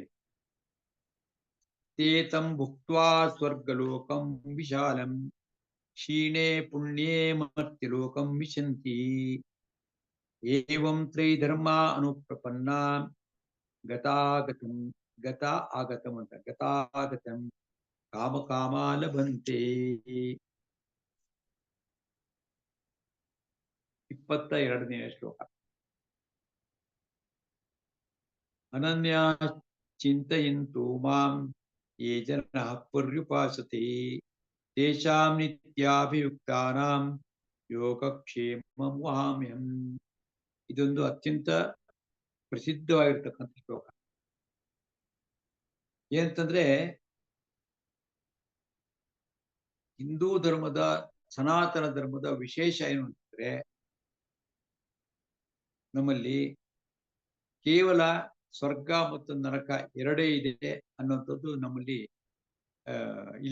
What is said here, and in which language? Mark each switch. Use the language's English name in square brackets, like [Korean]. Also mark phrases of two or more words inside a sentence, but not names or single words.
[Sanskrit] ತೇತಂ ಭುಕ್ತ್ವಾ ಸ್ವರ್ಗಲೋಕಂ ವಿಶಾಲಂ ಕ್ಷೀಣೆ ಪುಣ್ಯೇ ಮರ್ತ್ಯಲೋಕಂ ವಿಶಂತಿ ಏವಂ ತ್ರೈಧರ್ಮ ಅನುಪ್ರಪನ್ನ ಗತಾಗತಂ ಅಂತ ಗತಾಗತಂ ಕಾಮ ಕಾಮ ಲಭಂತೆ. [Kannada] 22ನೇ ಶ್ಲೋಕ. [Sanskrit] ಅನನ್ಯ ಚಿಂತಯಂತು ಮಾಂ ಯೇ ಜನಃ ಪರ್ಯುಪಾಸತೆ ತೇಷಾಂ ನಿತ್ಯಾಭಿಯುಕ್ತಾನಾಂ ಯೋಗಕ್ಷೇಮಂ ವಹಾಮ್ಯಹಂ. [Kannada] ಇದೊಂದು ಅತ್ಯಂತ ಪ್ರಸಿದ್ಧವಾಗಿರ್ತಕ್ಕಂಥ ಶ್ಲೋಕ. ಏನಂತಂದ್ರೆ ಹಿಂದೂ ಧರ್ಮದ, ಸನಾತನ ಧರ್ಮದ ವಿಶೇಷ ಏನು ಅಂತಂದ್ರೆ ನಮ್ಮಲ್ಲಿ ಕೇವಲ ಸ್ವರ್ಗ ಮತ್ತು ನರಕ ಎರಡೇ ಇದೆ ಅನ್ನುವಂಥದ್ದು ನಮ್ಮಲ್ಲಿ ಇಲ್ಲ.